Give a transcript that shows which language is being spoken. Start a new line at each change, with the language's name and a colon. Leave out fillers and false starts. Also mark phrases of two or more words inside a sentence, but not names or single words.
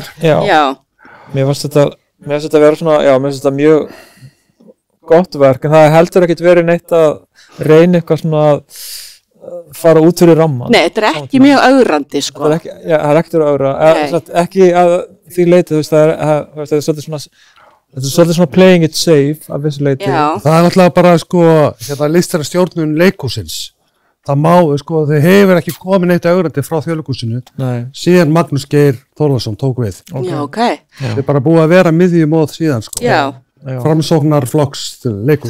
Icelandic: mér finnst þetta vera svona mér finnst þetta mjög gott verk en það heldur ekkit verið neitt að reyna eitthvað svona að fara út fyrir ramman þetta er ekki mjög ögrandi sko það er ekkert að ögra ekki að því leiti þetta er svolítið svona
English: playing it safe
Icelandic: af þessu leiti það er náttúrulega bara sko listarastjórnun leikhúsins það má sko þau hefur ekki komið neitt ögrandi frá Þjóðleikhúsinu síðan Magnús Geir Þórðarsson tók við þau er bara búið að vera miðjumóð síðan sko framsóknarflokks leikhús